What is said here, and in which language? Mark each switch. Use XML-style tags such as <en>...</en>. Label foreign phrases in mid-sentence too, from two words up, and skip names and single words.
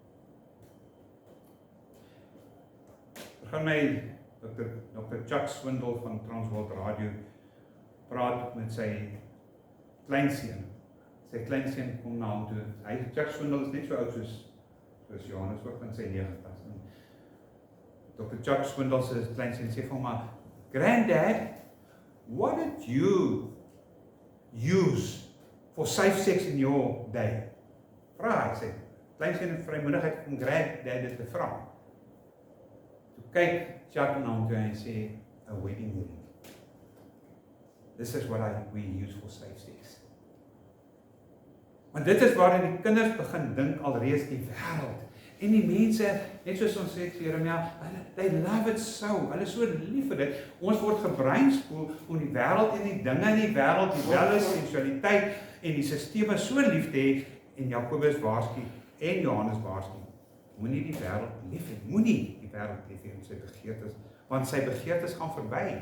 <af>Gaan my Dr. Chuck Swindle van Transworld Radio praat met sy kleinseun. Sy kleinseun kom na hom toe. Chuck Swindle is net so oud soos Johannes, ook in sy 90's. Dr. Chuck Swindle se kleinseun sê vir hom,</af> <en>"Granddad, what did you use for safe sex in your day?"</en> <af>Vra hy sê. Kleinseun het vrymoedigheid om granddad dit te vra. Toe kyk Chuck na hom toe en sê,</af> <en>"A wedding ring. This is what we use for safe sex."</en> <af>Want dit is waarin die kinders begin dink alreeds die wêreld. En die mense, net soos ons sê Jeremia,</af> <en>they love it so.</en> <af>Hulle is so lief vir dit. Ons word gebreinspoel om die wêreld en die dinge in die wêreld, die welles, sensualiteit en die sisteme so lief te hê. En Jakobus waarsku en Johannes waarsku, moenie die wêreld lief hê. Moenie die wêreld lief hê en sy begeertes, want sy begeertes gaan verby.</af>